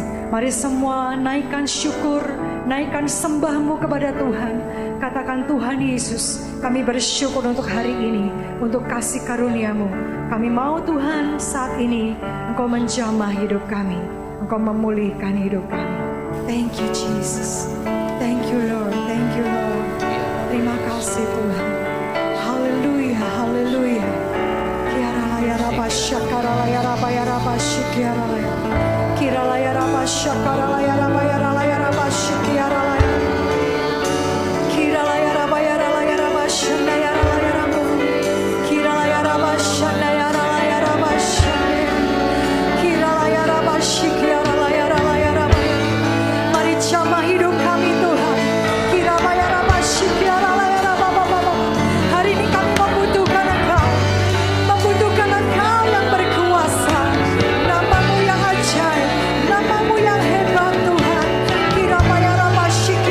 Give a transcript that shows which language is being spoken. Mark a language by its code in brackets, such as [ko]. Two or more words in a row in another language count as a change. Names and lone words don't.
[id] Mari semua naikkan syukur, naikkan sembahmu kepada Tuhan. Katakan Tuhan Yesus, kami bersyukur untuk hari ini, untuk kasih karunia-Mu. Kami mau Tuhan saat ini Engkau menjamah hidup kami, Engkau memulihkan hidup kami. [en] Thank you Jesus. Thank you Lord. Thank you Lord. [id] Terima kasih Tuhan. Haleluya, haleluya. Kiara laya rapa syakara laya rapa ya rapa syikiara laya. Kira laya rapa syakara laya rapa ya laya rapa syikiara laya. Kira laya rapa ya laya rapa syandaya laya rapa. Kira laya rapa syandaya laya rapa syandaya. Kira laya rapa syikiara laya rapa. Mari jamah hidup kami Tuhan. Kira laya rapa syikiara laya rapa. Hari ini kami membutuhkan Engkau. Membutuhkan Engkau yang berkuasa. Namamu yang ajaib. Namamu yang hebat Tuhan. Kira laya rapa